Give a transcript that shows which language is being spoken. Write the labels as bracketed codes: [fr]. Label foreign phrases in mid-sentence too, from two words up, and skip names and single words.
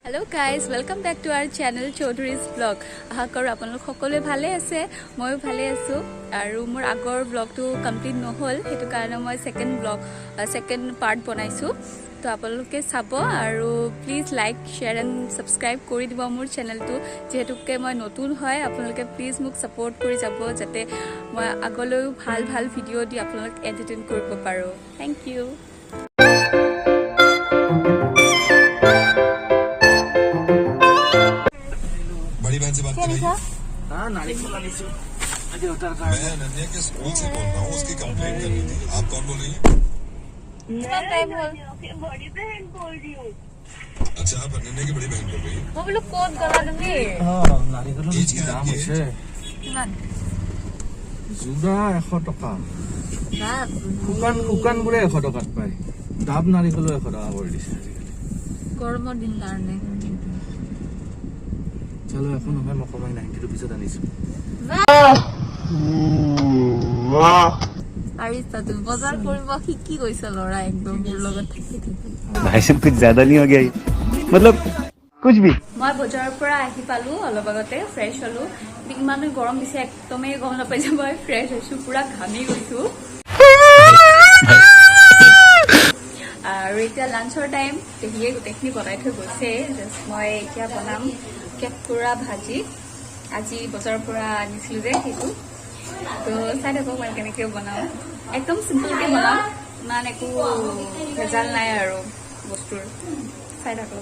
[en] Hello guys, welcome back to our channel Chaudhary's vlog. [as] আশা কৰোঁ আপোনালোক সকলোৱে ভালে আছে, ময়ো ভালে আছোঁ আৰু মোৰ আগৰ ব্লগটো কমপ্লিট নহ'ল সেইটো কাৰণে মই [en] second part [as] বনাইছোঁ তো আপোনালোকে চাব আৰু [en] please like share and subscribe [as] কৰি দিব মোৰ চেনেলটো যেহেতুকে মই নতুন হয় আপোনালোকে প্লিজ মোক ছাপোৰ্ট কৰি যাব যাতে মই আগলৈও ভাল ভাল ভিডিঅ' দি আপোনালোক এণ্টাৰটেইন কৰিব পাৰোঁ [en] thank you [hi] बड़ी बहन से बात करिए। हाँ नारियल वाली से अजय उतर का मैं अनन्या के स्कूल से बोल रहा हूँ, उसकी कंप्लेंट करनी थी। आप कौन बोल रही हैं? बड़ी बहन बोल रही हूँ। अच्छा, आप अनन्या की बड़ी बहन बोल रही हैं। [as] মই বোলো ক'ত গলা তুমি [hi] हाँ नारियल Age क्या दाम आपकी [as] আছে কিমান জোৰা 100 টকা শুকান বোৰে 100 টকাত পায় ডাব নাৰিকলো 100 টকা কৰি দিছে আজিকালি গৰমৰ দিন কাৰণে চলো এখন নহয় মই কমাই 90 ৰুপিছত আনিছো পাৰিছা তুমি বজাৰ কৰিব শিকি গৈছা ল'ৰা একদম মোৰ লগত থাকি থাকি [hi] भाई साहब कुछ ज्यादा नहीं हो गया ये? मतलब कुछ भी [as] মই বজাৰৰ পৰা আহি পালো অলপ আগতে ফ্ৰেছ হলো ইমান গৰম দিছে একদমেই গম নাপাই যে মই ফ্ৰেছ হৈছো পুৰা ঘামি গৈছো আৰু এতিয়া লাঞ্চৰ টাইম তেহিয়ে গোটেইখিনি বনাই থৈ গৈছে জাষ্ট মই এতিয়া বনাম কেকুৰা ভাজি আজি বজাৰৰ পৰা আনিছিলো যে সেইটো তো চাই থাকো মই কেনেকৈ বনাওঁ একদম চিম্পলকৈ বনাওঁ ইমান একো ভেজাল নাই আৰু বস্তুৰ চাই থাকো